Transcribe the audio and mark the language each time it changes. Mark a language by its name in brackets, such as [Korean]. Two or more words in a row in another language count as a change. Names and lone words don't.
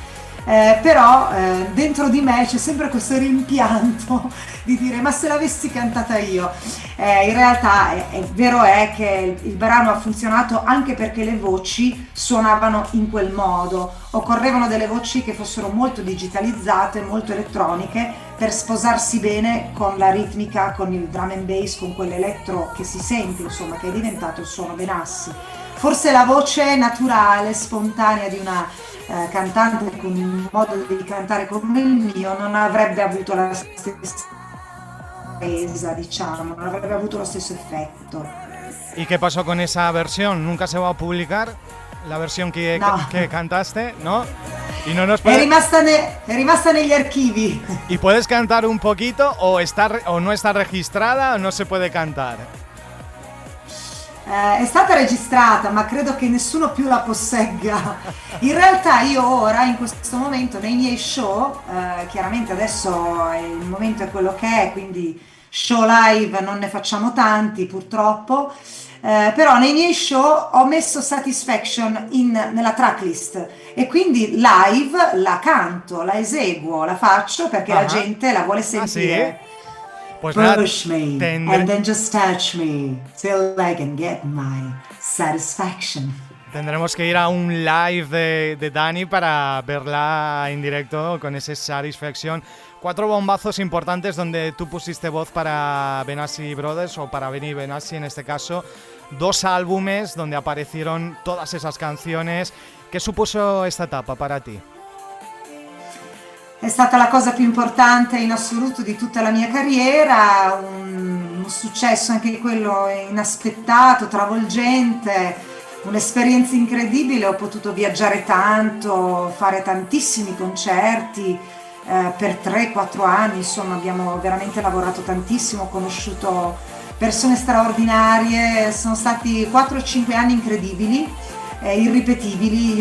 [Italian] Però dentro di me c'è sempre questo rimpianto di dire ma se l'avessi cantata io. In realtà vero è che il brano ha funzionato anche perché le voci suonavano in quel modo, occorrevano delle voci che fossero molto digitalizzate, molto elettroniche, per sposarsi bene con la ritmica, con il [English] drum and bass, [Italian] con quell'elettro che si sente, insomma, che è diventato il suono Benassi. Forse la voce naturale, spontanea di una cantante con un modo di cantare come il mio non avrebbe avuto la stessa resa, diciamo, non avrebbe avuto lo stesso effetto. [Spanish] ¿Y qué pasó con esa versión? ¿Nunca se va a publicar la versión que cantaste? ¿No? Y no nos puede... [Italian] è rimasta negli archivi. [Spanish] ¿Y puedes cantar un poquito o no está registrada o no se puede cantar? [Italian] È stata registrata, ma credo che nessuno più la possegga. In realtà io ora, in questo momento, nei miei show, chiaramente adesso il momento è quello che è, quindi show live non ne facciamo tanti purtroppo, però nei miei show ho messo Satisfaction nella tracklist e quindi live la canto, la eseguo, la faccio perché la gente la vuole sentire. [Spanish] ¿Sí? Pues nada, [English] Push me and then just touch me till I can get my satisfaction. [Spanish] Tendremos que ir a un live de Dani para verla en directo con ese Satisfaction. 4 bombazos importantes donde tú pusiste voz para Benassi Brothers, o para Benny Benassi en este caso. 2 álbumes donde aparecieron todas esas canciones. ¿Qué supuso esta etapa para ti? [Italian] È stata la cosa più importante in assoluto di tutta la mia carriera, un successo anche quello inaspettato, travolgente, un'esperienza incredibile. Ho potuto viaggiare tanto, fare tantissimi concerti per 3-4 anni, insomma abbiamo veramente lavorato tantissimo, ho conosciuto persone straordinarie, sono stati 4-5 anni incredibili, irripetibili.